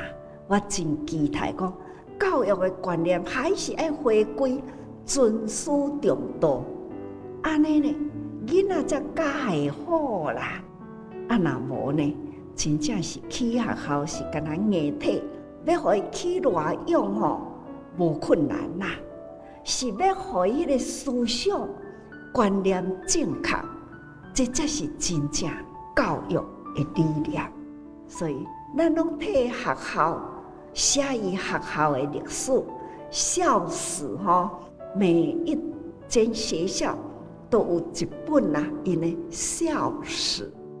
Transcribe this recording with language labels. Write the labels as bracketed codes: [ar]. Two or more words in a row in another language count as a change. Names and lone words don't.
[nan] 我真期待讲，教育诶观念还是爱回归尊师重道，安尼呢，囡仔才教会好啦。啊，若无呢， 真正是去学校是干那硬体，要互伊去偌用吼，无困难啦，是要互伊个思想观念正确，这才是真正教育的理念。所以，咱拢替学校写伊学校的历史、校史吼，每一间学校都有一本啦，因的校史。